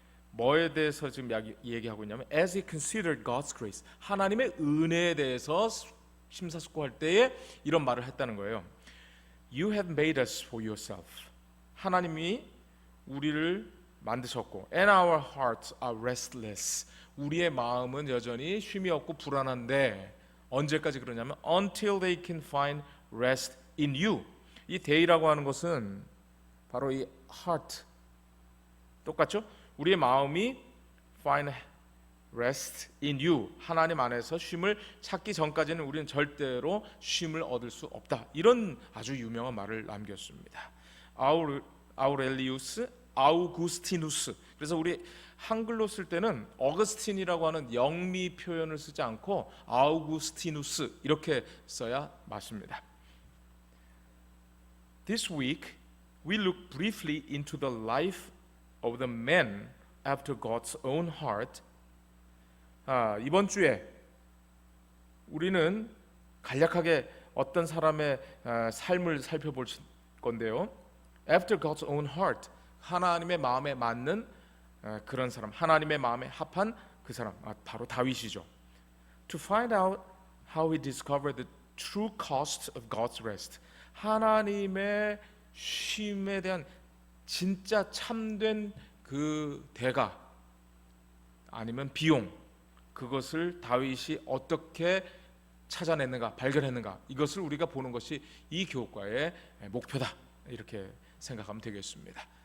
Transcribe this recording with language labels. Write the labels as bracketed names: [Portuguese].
[Korean] 뭐에 대해서 지금 얘기하고 있냐면 [English] as he considered God's grace, [Korean] 하나님의 은혜에 대해서 심사숙고할 때에 이런 말을 했다는 거예요. [English] You have made us for yourself. [Korean] 하나님이 우리를 만드셨고 [English] and our hearts are restless. [Korean] 우리의 마음은 여전히 쉼이 없고 불안한데 언제까지 그러냐면 [English] until they can find rest in you. [Korean] 이 day라고 하는 것은 바로 이 heart 똑같죠? 우리의 마음이 [English] find rest in you. [Korean] 하나님 안에서 쉼을 찾기 전까지는 우리는 절대로 쉼을 얻을 수 없다. 이런 아주 유명한 말을 남겼습니다. 아우렐리우스, 아우구스티누스. 그래서 우리 한글로 쓸 때는 어거스틴이라고 하는 영미 표현을 쓰지 않고 아우구스티누스 이렇게 써야 맞습니다. [English] This week we look briefly into the life of the man after God's own heart. [Korean] 이번 주에 우리는 간략하게 어떤 사람의 삶을 살펴볼 건데요. [English] After God's own heart, [Korean] 하나님의 마음에 맞는 그런 사람, 하나님의 마음에 합한 그 사람 바로 다윗이죠. [English] To find out how he discovered the true cost of God's rest. [Korean] 하나님의 쉼에 대한 진짜 참된 그 대가 아니면 비용, 그것을 다윗이 어떻게 찾아냈는가, 발견했는가, 이것을 우리가 보는 것이 이 교과의 목표다, 이렇게 생각하면 되겠습니다.